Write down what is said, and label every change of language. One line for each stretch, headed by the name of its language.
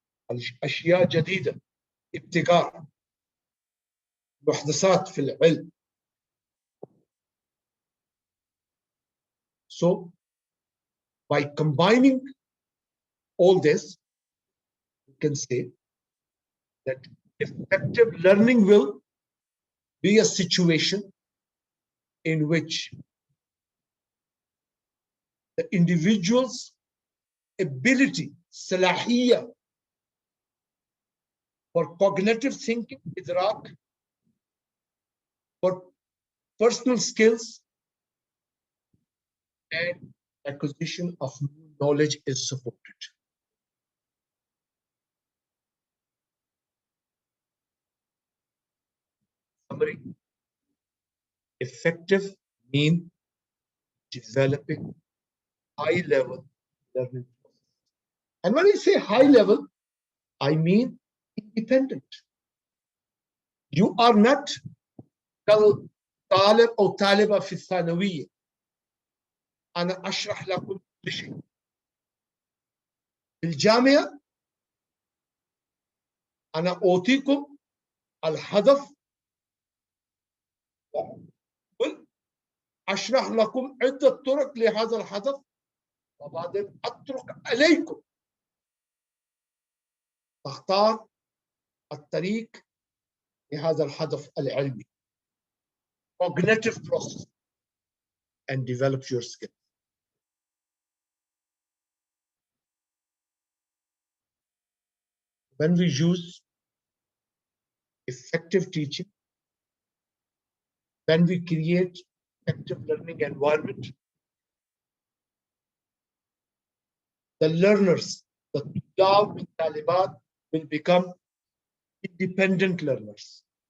Arabic: الأشياء جديدة، ابتكار، محدثات في العلم.
English: So, by combining all this, we can say that effective learning will be a situation in which the individual's ability, salahiyya, for cognitive thinking, idrak, for personal skills, and acquisition of new knowledge is supported. Summary: effective mean developing high-level learning process. And when I say high level, I mean independent. You are not
Arabic: طالب أو طالبة في الثانوية. أنا أشرح لكم كل شيء. في الجامعة أنا أعطيكم الهدف وأشرح لكم عدة طرق لهذا الهدف، وبعدين أترك عليكم تختار الطريق لهذا الهدف العلمي.
English: Cognitive process and develop your skills. When we use effective teaching, when we create effective learning environment, the learners, the tulab and talibat will become independent learners.